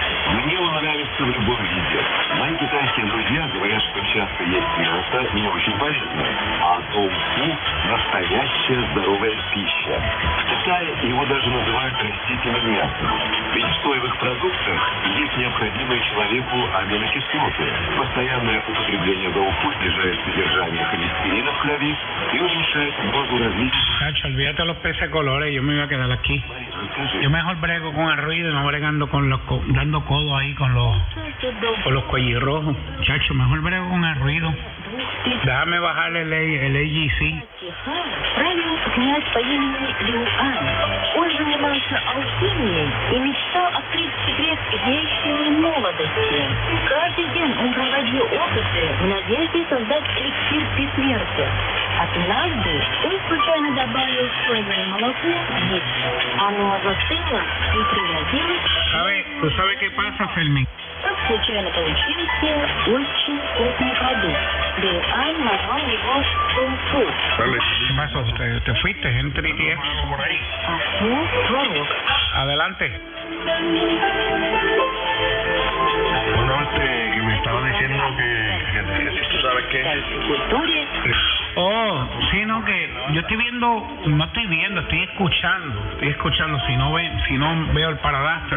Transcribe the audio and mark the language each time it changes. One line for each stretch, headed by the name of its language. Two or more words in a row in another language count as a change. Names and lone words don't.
Russian: Мне он нравится в любом виде. Мои китайские друзья говорят, что часто есть мясо не очень полезное, а доу-фу – настоящая здоровая пища. В Китае его даже называют растительным мясом. Ведь в соевых продуктах есть необходимые человеку аминокислоты. Постоянное употребление доу-фу снижает содержание холестерина в крови и уменьшает дозу различных...
Spanish: Cacho, olvídate los peces colores, yo me iba a quedar aquí. Yo mejor brego con el ruido, no bregando dando codo ahí con los cuellirrojos. Chacho, mejor brego con el ruido. Déjame bajar el AGC.
Russian: Правил князь по имени Лю Ан. Он занимался алхимией и мечтал открыть секрет вечной молодости. Каждый день он проводил опыты в надежде создать эликсир бессмертия. Однажды он случайно добавил в соевое молоко яйцо. Оно застыло и превратилось...
Spanish: ¿Tú sabes qué pasa, Fermín?
Russian: Так случайно получился очень вкусный продукт. Лю Ан назвал его тофу.
Spanish: ¿Qué pasó? ¿Te fuiste? ¿Gente de por ahí?
Russian: Творог.
Spanish: Adelante. Bueno, que me estaba diciendo que tú sabes qué. Sí, no, que yo estoy escuchando, si no veo el Paradaster.